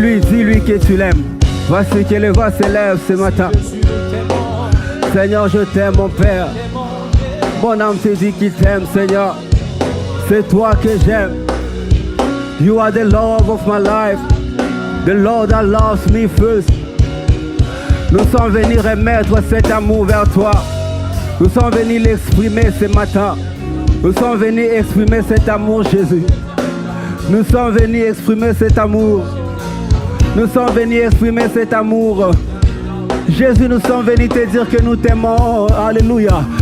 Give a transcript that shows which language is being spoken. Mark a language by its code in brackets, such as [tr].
[fr] Dis-lui que tu l'aimes. Voici que les voix s'élèvent ce matin. Seigneur, je t'aime, mon Père. Mon âme te dit qu'il t'aime, Seigneur. C'est toi que j'aime. [en] You are the love of my life. The Lord that loves me first. [fr] Nous sommes venus remettre cet amour vers toi. Nous sommes venus l'exprimer ce matin. Nous sommes venus exprimer cet amour, Jésus. Nous sommes venus exprimer cet amour. Nous sommes venus exprimer cet amour. Jésus, nous sommes venus te dire que nous t'aimons. Alléluia.